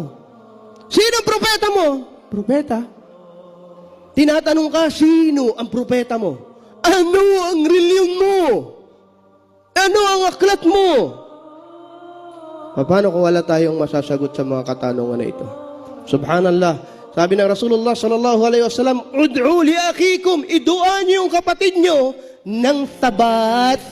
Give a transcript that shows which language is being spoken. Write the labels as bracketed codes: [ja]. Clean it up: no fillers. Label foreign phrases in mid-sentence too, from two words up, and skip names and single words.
[tl] Sino ang propeta mo? Propeta? Tinatanong ka, sino ang propeta mo? Ano ang reliyon mo? Ano ang aklat mo? Paano kung wala tayong masasagot sa mga katanungan na ito? Subhanallah. Sabi ng Rasulullah [ar] صلى الله عليه وسلم, ادعوا لأخيكم, [tl] iduan niyo yung kapatid niyo ng tabat.